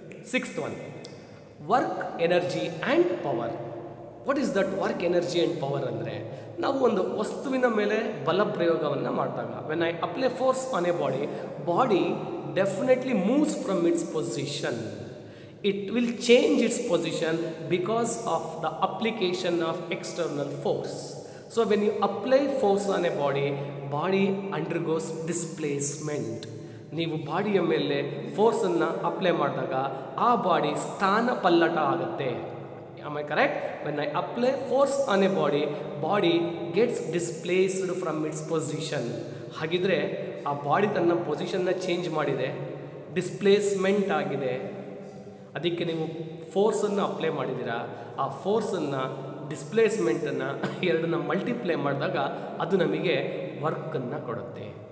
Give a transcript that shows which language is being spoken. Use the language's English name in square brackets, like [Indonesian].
[English] 6th one, work, energy and power. What is that work energy and power [Kannada] ಅಂದರೆ, ನಾವು ಒಂದು ವಸ್ತುವಿನ ಮೇಲೆ ಬಲ ಪ್ರಯೋಗವನ್ನು ಮಾಡಿದಾಗ, [English] When I apply force on a body definitely moves from its position. It will change its position because of the application of external force. So when you apply force on a body undergoes displacement. [Kannada] ನೀವು ಬಾಡಿಯ ಮೇಲೆ ಫೋರ್ಸನ್ನು apply ಮಾಡಿದಾಗ ಆ body ಸ್ಥಾನ ಪಲ್ಲಟ ಆಗುತ್ತೆ. [English] Am I correct? When I apply force on a body gets displaced from its position. [Kannada] ಹಾಗಿದ್ರೆ ಆ body ತನ್ನ ಪೊಸಿಷನ್ನ change ಮಾಡಿದೆ, ಡಿಸ್ಪ್ಲೇಸ್ಮೆಂಟ್ ಆಗಿದೆ. ಅದಕ್ಕೆ ನೀವು ಫೋರ್ಸನ್ನು ಅಪ್ಲೈ ಮಾಡಿದ್ದೀರಾ, ಆ ಫೋರ್ಸನ್ನು ಡಿಸ್ಪ್ಲೇಸ್ಮೆಂಟನ್ನು ಎರಡನ್ನ ಮಲ್ಟಿಪ್ಲೈ ಮಾಡಿದಾಗ ಅದು ನಮಗೆ ವರ್ಕನ್ನು ಕೊಡುತ್ತೆ.